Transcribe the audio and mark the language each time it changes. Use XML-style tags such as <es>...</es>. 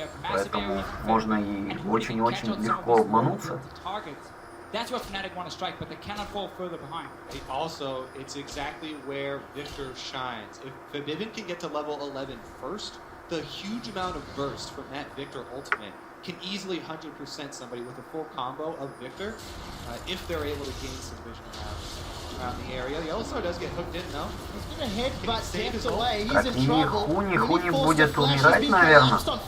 <ru>Поэтому можно и очень-очень легко обмануться.</ru> <en>That's what Fnatic want to strike, but they cannot fall further behind. Also, it's exactly where Victor shines. If Vivin can get to level 11 first, the huge amount of burst from that Victor ultimate can easily 100% somebody with a full combo of Victor if they're able to gain some vision around the area. The Yellowstar does get hooked in, though. He's going to headbutt Deft away.</en> <ru>Так, и Хуни будет умирать, наверное.</ru>